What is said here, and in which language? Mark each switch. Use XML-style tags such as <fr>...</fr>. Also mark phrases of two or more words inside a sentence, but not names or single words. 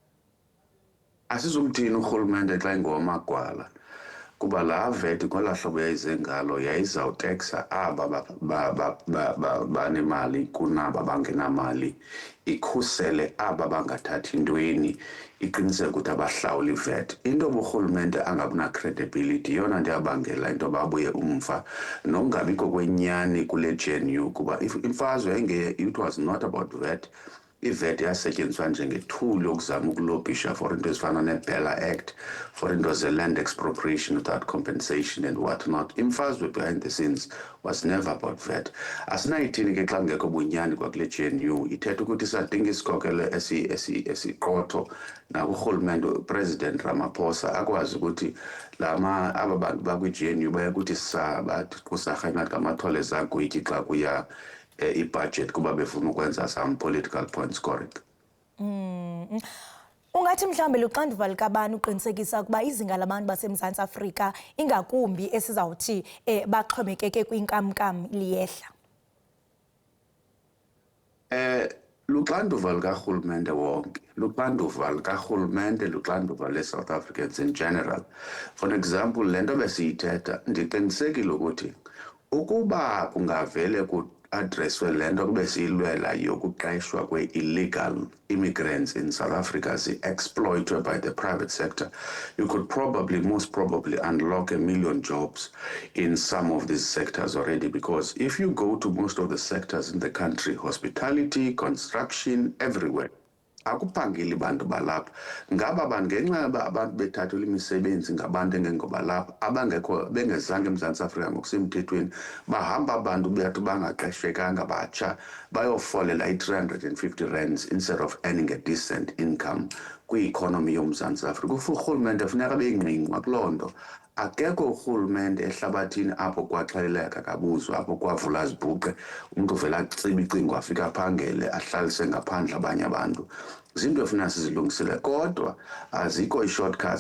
<xh>Asizumthini urhulumente xa ingowamagwala kuba laa VAT kwelaa hlobo yayize ngalo yayizawuteksa aba banemali kunaba bangenamali, ikhusele aba bangathathi ntweni, iqiniseke ukuthi abahlawuli VAT. Into urhulumente angabuna-credibility yona ndiyabangela into babuye umva nokungabikho kwenyani kule GNU kuba imfazwe</xh> <en>it was not about VAT.</en> <xh>I-VAT yasetyenziswa njengethuli yokuzama ukulobhisha for into ezifana ne-Bella Act, for into ze-</xh> <en>land expropriation without compensation and whatnot. Imfazwe behind the scenes was never about VAT.</en> <xh>Asinayithini ke xa kungekho bunyani kwakule GNU, ithetha ukuthi sadinga isikokelo esiqotho nakurhulumente uPresident Ramaphosa akwazi ukuthi aba bantu bakwi-GNU bayakuthi bathi kusarha ngathi ngamathole zagwityi xa kuya i-budget kuba befuna ukwenza</xh> <en>some political point scoring.</en> <xh>Ungathi mhlawumbe luxanduva likabani uqinisekisa ukuba izinga labantu baseMzantsi Afrika ingakumbi esizawuthi baxhomekeke kwinkamnkam liyehla? Luxanduva likarhulumente wonke, luxanduva likarhulumente, luxanduva le-</xh> <en>South Africans in general. For example,</en> <xh>le nto besiyithetha ndiqinisekile ukuthi ukuba kungavele addresswe le nto kube siyilwela yokuqeshwa</xh> <en>kwe-illegal immigrants in South Africa exploited by the private sector, you could most probably unlock 1 million jobs in some of these sectors already, because if you go to most of the sectors in the country, hospitality, construction, everywhere,</en> <xh>akuphangeli bantu balapha. Ngaba bantu ngenxa yoba abantu bethathelwa imisebenzi ngabantu engengobalapha abangekho bengezange eMzantsi Afrika ngokusemthethweni, bahamba abantu beyathi bangaqeshekanga batsha bayofolela i-350 rands</xh> <en>instead of earning a decent income</en> <xh>kwi-economy yoMzantsi Afrika. Urhulumente funeka bengqingqwa kuloo nto. Akekho urhulumente ehlabathini apho kwaxheleka kabuzwa, apho kwavula zibhuqe, umntu uvela aciba icingo afika aphangele ahlalise ngaphandle abanye abantu. Zinto efuneka sizilungisile kodwa azikho i-shortcuts.</xh>